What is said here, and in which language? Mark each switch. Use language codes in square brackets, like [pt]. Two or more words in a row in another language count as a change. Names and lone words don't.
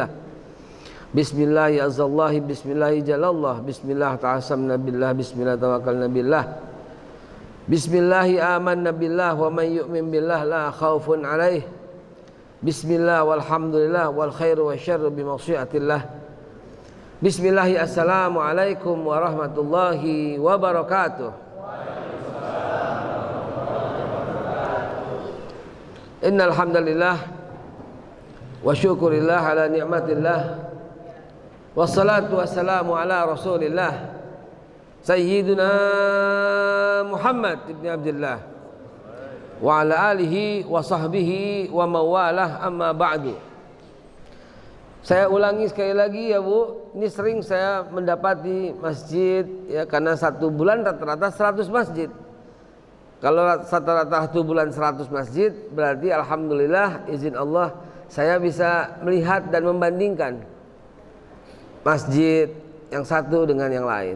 [ar] بسم الله يا عز الله بسم الله جل الله بسم الله تعاصمنا بالله بسم الله توكلنا بالله. بسم الله آمنا بالله ومن يؤمن بالله لا خوف عليه. بسم الله والحمد لله والخير والشر بمشيئة الله. بسم الله السلام عليكم ورحمة الله وبركاته. إن الحمد لله وشكر الله على نعمة الله والصلاة والسلام على رسول الله سيدنا محمد بن عبد الله وعلى آله وصحبه ومولاه أما بعد. [id] Saya ulangi sekali lagi ya Bu, ini sering saya mendapati masjid ya, karena satu bulan rata-rata 100 masjid. Kalau rata-rata 1 bulan 100 masjid, berarti alhamdulillah izin Allah saya bisa melihat dan membandingkan masjid yang satu dengan yang lain.